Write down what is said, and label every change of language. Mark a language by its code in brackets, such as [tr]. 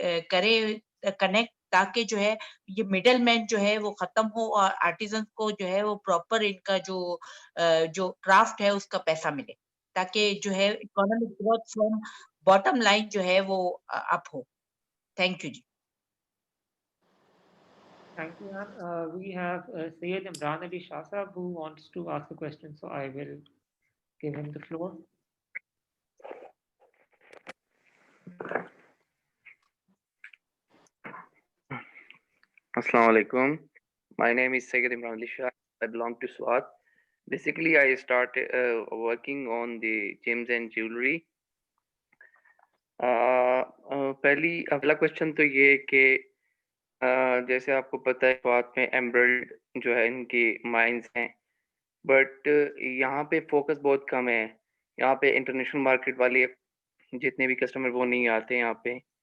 [ur] کرے کنیکٹ, تاکہ جو ہے یہ مڈل مین جو ہے وہ ختم ہو, اور آرٹیزنس کو جو ہے وہ پراپر ان کا جو کرافٹ ہے اس کا پیسہ ملے, تاکہ جو ہے [en] economic growth from bottom line [ur] جو ہے وہ اپ ہو. [en] Thank you جی. Thank you, ma'am. We have Syed Imran Ali Shah Sahab who wants to ask a question, so I will give him the floor. Assalamu alaikum. My name is Syed Imran Ali Shah. I belong to Swat. Basically, I started working on the gems and jewelry. [ur] پہلا question تو یہ کہ جیسے آپ کو پتہ ہے سوات میں ایمرلڈ جو ہے ان کی مائنز ہیں, بٹ یہاں پہ فوکس بہت کم ہے. یہاں پہ انٹرنیشنل مارکیٹ والے جتنے بھی کسٹمر وہ نہیں آتے یہاں پہ.